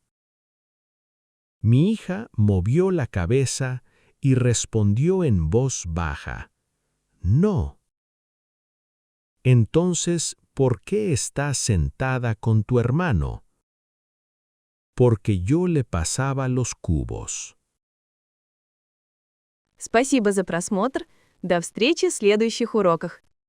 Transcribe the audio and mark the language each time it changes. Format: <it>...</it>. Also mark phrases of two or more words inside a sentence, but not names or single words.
<es>Mi hija movió la cabeza y respondió en voz baja. No. Entonces, ¿por qué estás sentada con tu hermano? Porque yo le pasaba los cubos.</es> <ru>Спасибо за просмотр. До встречи в следующих уроках.</ru>